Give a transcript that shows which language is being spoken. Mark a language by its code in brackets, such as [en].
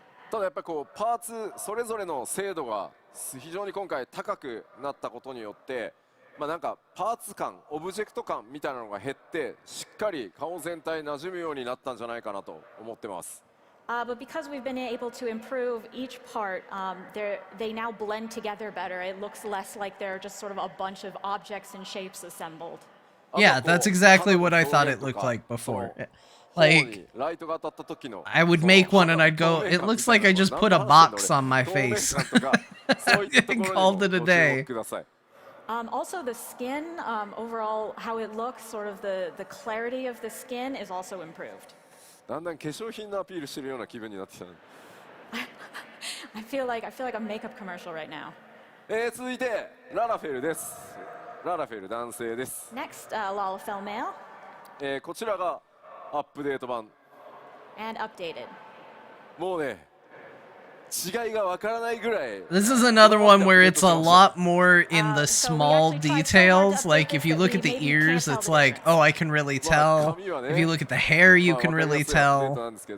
[ja] ただやっぱりこうパーツそれぞれの精度が非常に今回高くなったことによって、まあなんかパーツ感、オブジェクト感みたいなのが減ってしっかり顔全体馴染むようになったんじゃないかなと思ってます。 [en] But because we've been able to improve each part, they now blend together better. It looks less like they're just sort of a bunch of objects and shapes assembled. Yeah, that's exactly what I thought it looked like before. Like, I would make one and I'd go, it looks like I just put a box on my face. And called it a day. Also, the skin, overall, how it looks, sort of the clarity of the skin is also improved. [ja] だんだん化粧品のアピールしてるような気分になってきた。 [en] I feel like a makeup commercial right now. [ja] 続いてララフェルです。ララフェル男性です。 [en] Next, Lalafell male. [ja] こちらがアップデート版。 [en] And updated. [ja] もうね、違いがわからないぐらい。 [en] This is another one where it's a lot more in the small details. Like if you look at the ears, it's like, oh, I can really tell. If you look at the hair, you can really tell.